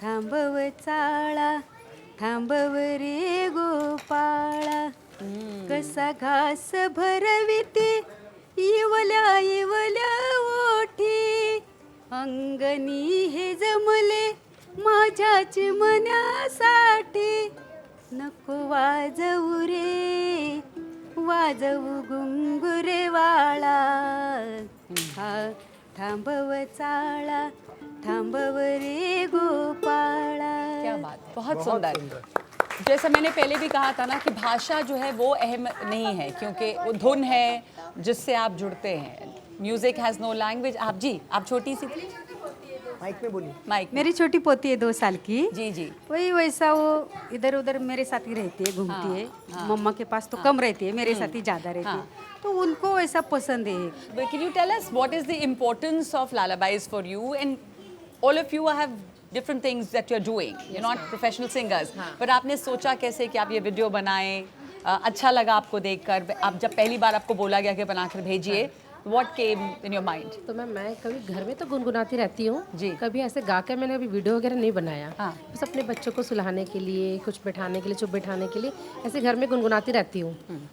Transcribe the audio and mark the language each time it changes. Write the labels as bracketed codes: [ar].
[mr] थांबव चाळा थांबव रे गोपाळा कसा घास भरविते इवल्या इवल्या ओठी अंगणी हे जमले माझ्याच मनासाठी नको वाजवू रे वाजवू घुंगुरे वाळा थांबव चाळा थांबव रे गोपाळा. [hi] क्या बात, बहुत सुंदर. जैसा मैंने पहले भी कहा था ना कि भाषा जो है वो अहम नहीं है, क्योंकि वो धुन है जिससे आप जुड़ते हैं. [en] Music has no language. [hi] आप छोटी सी थी, माइक में बोलिए. माइक. मेरी छोटी पोती है 2 साल की. जी जी. वही वैसा वो इधर उधर मेरे साथ ही रहती है, घूमती है. मम्मा के पास तो कम रहती है, मेरे साथ ही ज़्यादा रहती है. तो उनको ऐसा पसंद है. [en] But can you tell us what is the importance of lullabies for you? And all of you have different things that you're doing. You're not professional singers. [hi] But आपने सोचा कैसे कि आप ये वीडियो बनाएं? अच्छा लगा आपको देखकर? आप जब पहली बार आपको बोला गया कि बनाकर भेजिए, [en] what came in your mind? [hi] तो मैं कभी घर में तो गुनगुनाती रहती हूँ जी. कभी ऐसे गा कर मैंने अभी वीडियो वगैरह नहीं बनाया. हाँ. बस अपने बच्चों को सुलाने के लिए, कुछ बैठाने के लिए, चुप बैठाने के लिए ऐसे घर में गुनगुनाती रहती हूँ.